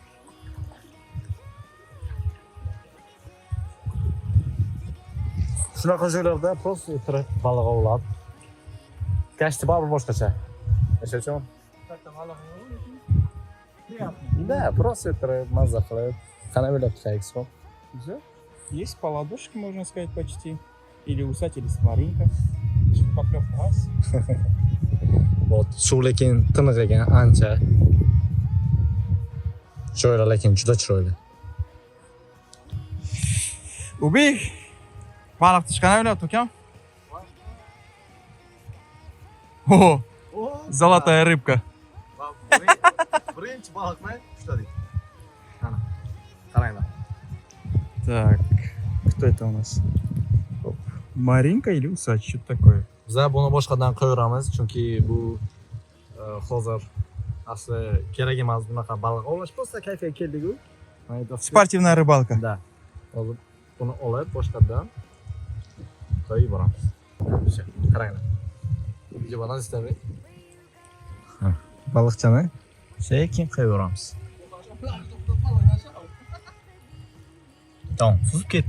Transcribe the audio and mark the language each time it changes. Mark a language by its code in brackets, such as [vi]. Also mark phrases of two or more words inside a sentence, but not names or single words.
[uz] Shunaqa joylarda просто o'tirib baliq ovlab. Kashti baribir boshqacha. O'sha uchun. [ru] Да, просто [uz] o'tirib, mazza qilib, qana bo'lib kayfsiz. [ru] Всё. Есть по ладошке, можно сказать, почти. Или усать, или смаринка. Поклёв класс. Вот, [uz] suv lekin tiniq ekan, ancha. Chiroyli lekin juda chiroyli. [ru] Убей! [uz] Baliq chiqqan o'ylayapti ukam. [ru] О, золотая рыбка. [uz] Birinchi baliqni ushladik. Ana, qaranglar. [ru] Так, кто это у нас? Маринка или усач? Что такое? [uz] Biz buni boshqadan qo'yamiz, chunki bu hozir asli kerak emas bunaqa baliq ovlash. Просто kayfga keldik-ku. [ru] Спортивная рыбалка. Да. [uz] Hozir buni olib boshqadan qo'yib boramiz. Qaranglar. Jibana istabek. Baliqchani sekin qo'yib boramiz. Tamam, suzib ketdi.